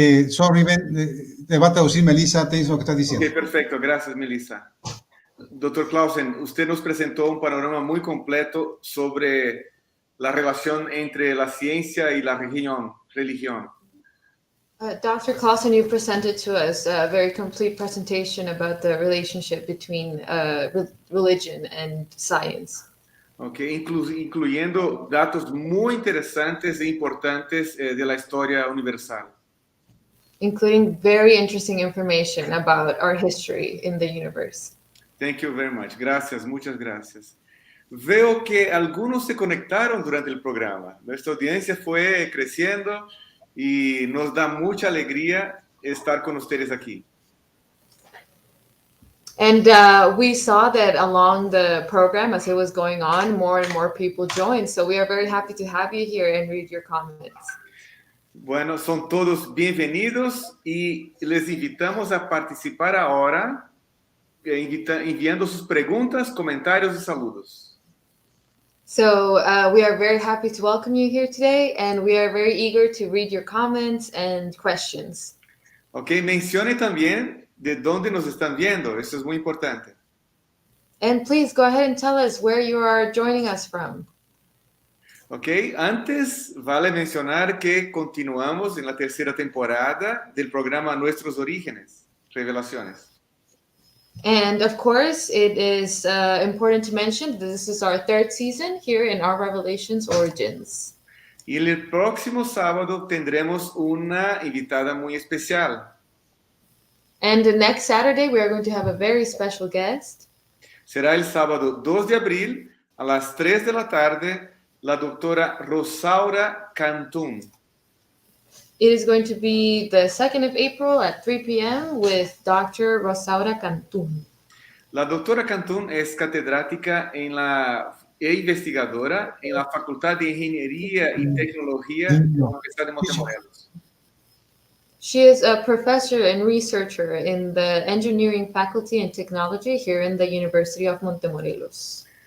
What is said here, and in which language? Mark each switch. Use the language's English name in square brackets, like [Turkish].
[English] sorry, [Spanish] Ben, te va a traducir Melissa, Tennyson, lo que estás diciendo. Ok, perfecto. Gracias, Melissa. Dr. Clausen, usted nos presentó un panorama muy completo sobre la relación entre la ciencia y la religión. [English] Dr. Clausen, you presented to us a very complete presentation about the relationship between religion and science. [Spanish] Okay, incluyendo datos muy interesantes e importantes de la historia universal. [English] Including very interesting information about our history in the universe. Thank you very much. [Spanish] Gracias, muchas gracias. Veo que algunos se conectaron durante el programa. Nuestra audiencia fue creciendo y nos da mucha alegría estar con ustedes aquí. [English] And we saw that along the program, as it was going on, more and more people joined. So we are very happy to have you here and read your comments. [Spanish] Bueno, son todos bienvenidos y les invitamos a participar ahora, enviando sus preguntas, comentarios y saludos. [English] So we are very happy to welcome you here today, and we are very eager to read your comments and questions. [Spanish] Ok, mencione también de dónde nos están viendo, eso es muy importante. [English] And please go ahead and tell us where you are joining us from. [Spanish] Ok, antes vale mencionar que continuamos en la tercera temporada del programa Nuestros Orígenes, Revelaciones. [English] And of course, it is important to mention that this is our third season here in our Revelations Origins. [Spanish] Y el próximo sábado tendremos una invitada muy especial. [English] And the next Saturday, we are going to have a very special guest. [Spanish] Será el sábado 2 de abril a las 3 de la tarde, la doctora Rosaura Cantún. [English] It is going to be the 2nd of April at 3 p.m. with Dr. Rosaura Cantún. [Spanish] La doctora Cantún es catedrática e investigadora en la Facultad de Ingeniería y Tecnología de la Universidad de Montemorelos. [English] She is a professor and researcher in the Engineering Faculty and Technology here in the University of Montemorelos.